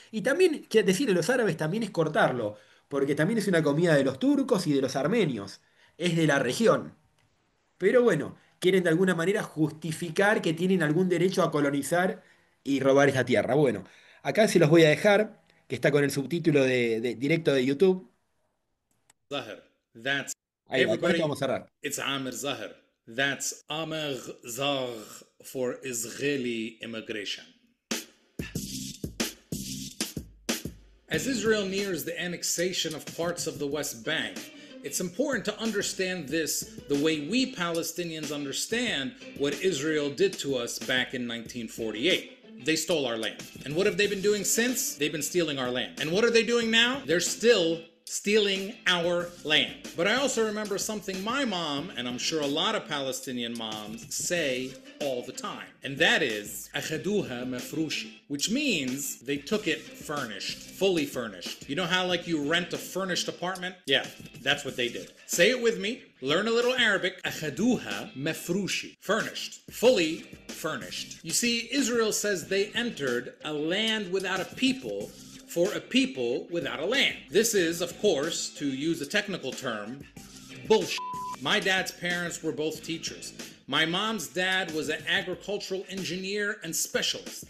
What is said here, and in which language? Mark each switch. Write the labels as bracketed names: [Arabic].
[Spanish] Y también, quiere decir, de los árabes también es cortarlo, porque también es una comida de los turcos y de los armenios. Es de la región. Pero bueno, quieren de alguna manera justificar que tienen algún derecho a colonizar y robar esa tierra. Bueno, acá se los voy a dejar, que está con el subtítulo directo de YouTube. [English] Zahir. That's [Spanish] Ahí va, con esto vamos a cerrar. [English] it's Amir Zahir. That's Amir Zagh for Israeli immigration. As Israel nears the annexation of parts of the West Bank, it's important to understand this the way we Palestinians understand what Israel did to us back in 1948. They stole our land. And what have they been doing since? They've been stealing our land. And what are they doing now? They're still stealing our land. But I also remember something my mom, and I'm sure a lot of Palestinian moms, say all the time. And that is, [Arabic] أخذوها مفروشي, [English] which means they took it furnished, fully furnished. You know how like you rent a furnished apartment? Yeah, that's what they did. Say it with me. Learn a little Arabic. [Arabic] أخذوها مفروشي, [English] furnished, fully furnished. You see, Israel says they entered a land without a people for a people without a land. This is, of course, to use a technical term, bullshit. My dad's parents were both teachers. My mom's dad was an agricultural engineer and specialist.